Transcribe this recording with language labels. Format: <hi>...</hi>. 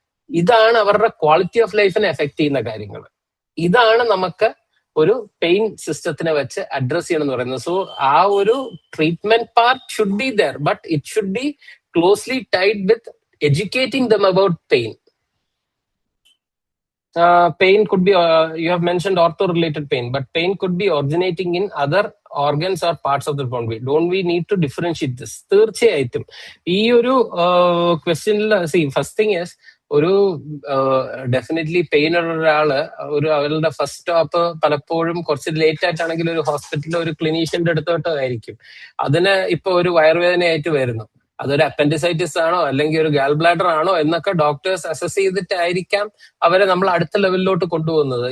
<ml>ഇതാണ് അവരുടെ quality of ലൈഫിനെ എഫക്ട് ചെയ്യുന്ന കാര്യങ്ങൾ. ഇതാണ് നമുക്ക് ഒരു പെയിൻ സിസ്റ്റത്തിനെ വെച്ച് അഡ്രസ് ചെയ്യണം എന്ന് പറയുന്നത്.</ml> <en>so</en> <ml>ആ ഒരു</ml> <en>Treatment part should be there, but it should be closely tied with educating them about pain. Pain could be, you have mentioned ortho-related pain, but pain could be originating in other organs or parts of the body. Don't we need to differentiate this?</en> <ml>തീർച്ചയായിട്ടും ഈ ഒരു ക്വസ്റ്റ്യനിൽ</ml> <en>first thing is</en> <ml>ഒരു definitely pain ഉള്ള ഒരാള് അവരുടെ first stop പലപ്പോഴും കുറച്ച് ലേറ്റ് ആയിട്ടാണെങ്കിൽ ഒരു ഹോസ്പിറ്റലിൽ ഒരു ക്ലിനീഷ്യന്റെ അടുത്തോട്ടോ ആയിരിക്കും. അതിന് ഇപ്പൊ ഒരു വയറുവേദനയായിട്ട് വരുന്നു, അതൊരു അപ്പൻഡിസൈറ്റിസ് ആണോ അല്ലെങ്കിൽ ഒരു ഗാൽ ബ്ലാഡർ ആണോ എന്നൊക്കെ ഡോക്ടേഴ്സ് അസസ് ചെയ്തിട്ടായിരിക്കാം അവരെ നമ്മൾ അടുത്ത ലെവലിലോട്ട് കൊണ്ടുപോകുന്നത്.</ml>